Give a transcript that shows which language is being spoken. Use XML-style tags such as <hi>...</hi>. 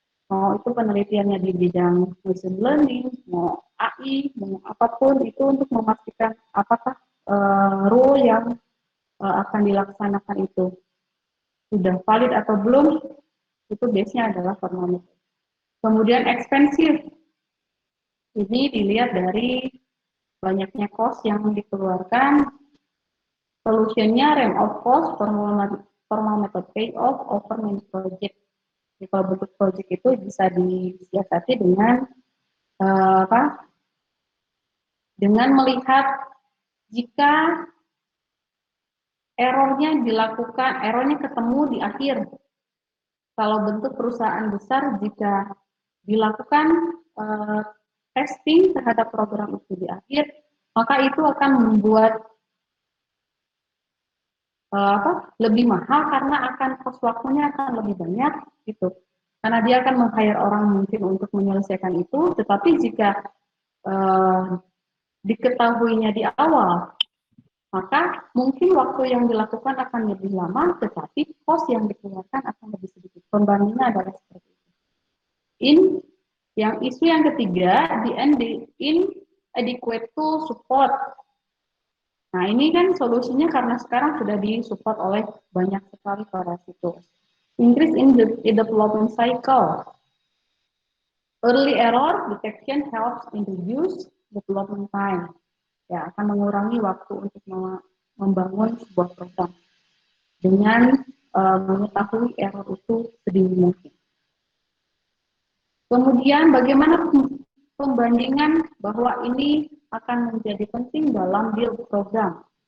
<id>Mau itu penelitiannya di bidang machine learning, mau AI, mau apapun itu untuk memastikan apakah rule yang akan dilaksanakan itu sudah valid atau belum, itu base-nya adalah formal method. Kemudian expensive, ini dilihat dari banyaknya cost yang dikeluarkan.</id> <en>Solutionnya range of cost, formal method payoff over many project.</en> <id>Jadi kalau bentuk project itu bisa disiasati dengan dengan melihat jika errornya ketemu di akhir. Kalau bentuk perusahaan besar, jika dilakukan testing terhadap program itu di akhir, maka itu akan membuat lebih mahal karena akan cost waktunya akan lebih banyak gitu. Karena dia akan meng-hire orang mungkin untuk menyelesaikan itu, tetapi jika diketahuinya di awal, maka mungkin waktu yang dilakukan akan lebih lama, tetapi cost yang dikeluarkan akan lebih sedikit. Pembandingnya adalah seperti itu. in yang isu yang ketiga,</id> <en>the inadequate tool support.</en> <id>Nah, ini kan solusinya karena sekarang sudah disupport oleh banyak sekali para situs.</id> <en>Increase in the development cycle. Early error detection helps in reduce development time.</en> <id>Ya, akan mengurangi waktu untuk membangun sebuah program dengan mengetahui error itu sedini mungkin. Kemudian bagaimana pembandingan bahwa ini akan menjadi penting dalam build program.</id>